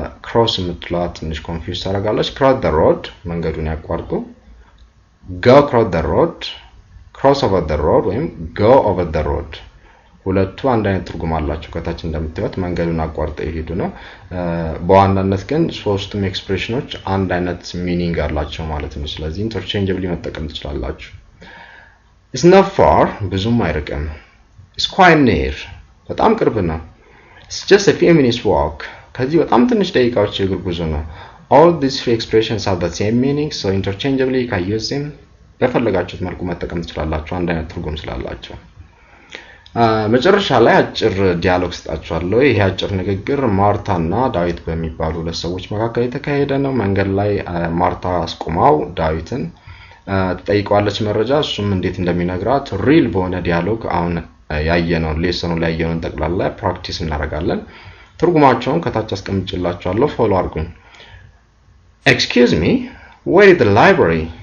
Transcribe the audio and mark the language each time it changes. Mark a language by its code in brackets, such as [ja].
[am] cross የምትለዋ ትንሽ ኮንፊውዝ ታደርጋለች። [en] cross the road [am] መንገዱን ያቋርጡ። [en] go cross the road, [am] cross over the road ወይም [en] go over the road [am] ሁለቱ አንድ አይነት ትርጉም አላቸው። ከታች እንደምታዩት መንገዱን አቋርጠው ይሄዱ ነው። በዋናነት ግን ሶስቱም ኤክስፕሬሽኖች አንድ አይነት ሚኒንግ አላቸው ማለት ነው። ስለዚህ ኢንተርቼንጀብሊ መጠቀም ትችላላችሁ። [en] It's not far, [am] ብዙም አይርቅም. [en] It's quite near, [am] በጣም ቅርብ ነው. [en] It's just a few minutes walk, [am] ከዚህ በጣም ትንሽ ደቂቃዎች የእግር ጉዞ ነው. [en] All these three expressions have the same meaning, so interchangeably you can use them. [am] በፈለጋችሁት መልኩ መጠቀም ትችላላችሁ አንድ አይነት ትርጉም ስላላቸው። መጨረሻ ላይ አጭር ዲያሎግ ስጣችኋለሁ። ይሄ አጭር ንግግር ማርታና ዳዊት በሚባሉ ሁለት ሰዎች መካከል የተካሄደ ነው። መንገድ ላይ ማርታ አስቆማው ዳዊትን ትጠይቀዋለች መረጃ፣ እሱም እንዴት እንደሚነግራት ሪል በሆነ ዲያሎግ አሁን ያየነው ሌሰኑ ላይ ያየነውን ጠቅላላ ፕራክቲስ እናደርጋለን። ትርጉማቸውን ከታች አስቀምጬላችኋለሁ፣ ፎሎ አድርጉኝ። [en] Excuse me, where is the library?